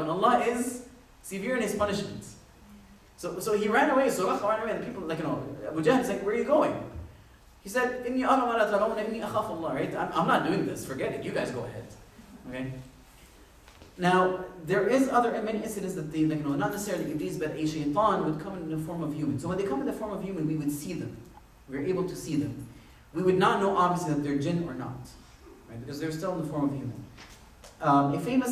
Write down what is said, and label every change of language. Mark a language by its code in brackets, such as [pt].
[en] And Allah is severe in His punishment. So he ran away, so ran away, and people, Abu Jahl is like, where are you going? He said, [ar] إِنِّي أَرَى مَا لَا تَرَوْنَ إِنِّي أَخَافُ اللَّهِ, [en] right? I'm not doing this, forget it, you guys go ahead. Okay? Now, there is many incidents that they, not necessarily Iblis, but a shaitan would come in the form of human. So when they come in the form of human, we would see them. We were able to see them. We would not know, obviously, that they're jinn or not, right? Because they're still in the form of human.